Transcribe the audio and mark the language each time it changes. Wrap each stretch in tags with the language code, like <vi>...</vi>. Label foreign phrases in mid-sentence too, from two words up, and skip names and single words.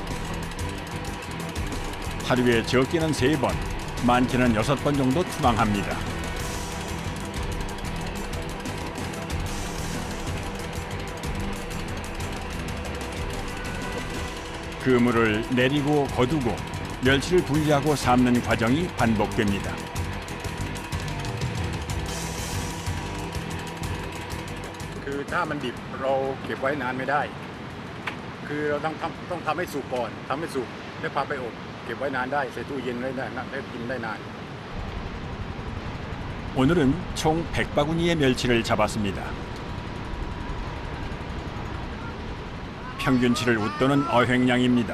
<ko>하루에 적게는 3번, 많게는 6번 정도 투방합니다. 그물을 내리고 거두고 멸치를 분리하고 삶는 과정이 반복됩니다.</ko> <th>คือถ้ามันดิบเราเก็บไว้นานไม่ได้คือเราต้องทำให้สุกก่อนทำให้สุกแล้วพาไปอบเก็บไว้นานได้ใส่ตู้เย็นไว้ได้นะได้กินได้นาน</th> <ko>오늘은 총 100바구니의 멸치를 잡았습니다. 평균치를 웃도는 어획량입니다.</ko>